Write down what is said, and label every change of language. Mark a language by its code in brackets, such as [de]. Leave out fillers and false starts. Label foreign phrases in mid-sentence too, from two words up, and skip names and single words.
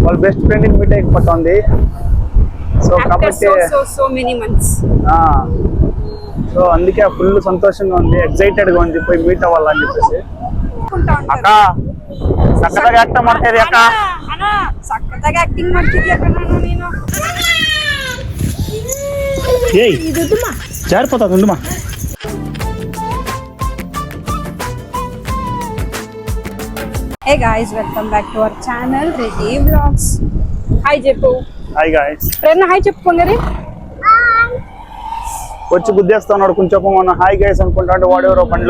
[te] వాళ్ళ బెస్ట్ ఫ్రెండ్ ని మీట్ అయిపోతుంది. సో కాబట్టి [en] so many months సో అందుకే ఫుల్ సంతోషంగా ఉంది, ఎక్సైటెడ్ గా ఉంది పోయి మీట్ అవ్వాలని చెప్పేసి. [kn] ಅಕ್ಕ ಸಕ್ಕತ್ತಾಗಿ ಆಕ್ಟ್ ಮಾಡ್ತಿದ್ಯಾ ಅಕ್ಕ? ಸಕ್ಕತ್ತಾಗಿ ಆಕ್ಟಿಂಗ್ ಮಾಡ್ತಿದ್ಯಾ ನಾನು ನೀನು. [te] ಏಯ್ ಜಾರಿపోతా ఉండుమా. [en] hey guys, welcome back to our channel Reddy vlogs. [te] హాయ్ చెప్పు. [en] hi guys. [te] ఫ్రెండ్ హాయ్ చెప్పుకోండి. వచ్చి గుద్దేస్తున్నాడు కొంచెం మన [en] hi guys [te] అనుకుంటాడు వాడెవరో బండిలో.